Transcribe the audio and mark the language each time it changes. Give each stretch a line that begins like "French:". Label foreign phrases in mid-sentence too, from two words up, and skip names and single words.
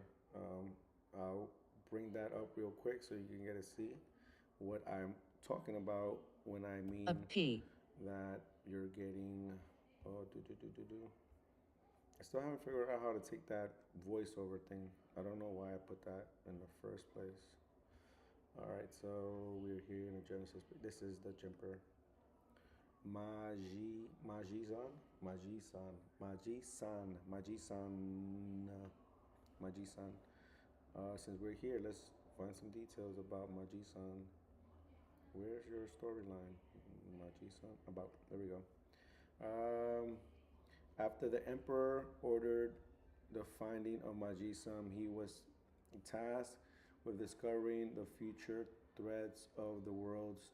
English: I'll bring that up real quick so you can get to see what I'm talking about when I mean A P. that you're getting. Oh, do. I still haven't figured out how to take that voiceover thing. I don't know why I put that in the first place. All right, so we're here in the Genesis. This is the jumper. Maji-san, Maji-san, Maji-san, Maji-san, Maji-san. Since we're here, let's find some details about Maji-san. Where's your storyline, Maji-san? About, there we go. Um, After the emperor ordered the finding of Maji-san, he was tasked with discovering the future threats of the world's.